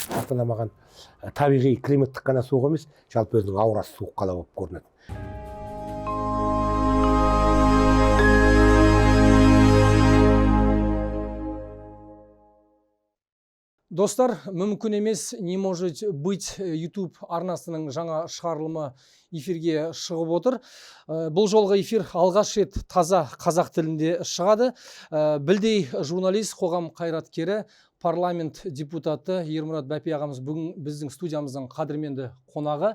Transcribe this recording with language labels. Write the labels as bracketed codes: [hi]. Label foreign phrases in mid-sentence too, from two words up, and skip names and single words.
[kk] Астана маған табиғи климаттық қана суық емес, жалпы өзінің аурасы суық қала болып көрінеді. Достар, мүмкін емес, [ru] не может быть [kk] YouTube арнасының жаңа шығарылымы эфирге шығып отыр. Бұл жолғы эфир алғаш рет таза қазақ тілінде шығады. Білдей журналист, қоғам қайраткері, парламент депутаты Ермұрат Бәпи ағамыз бүгін біздің студиямыздың қадірменді қонағы.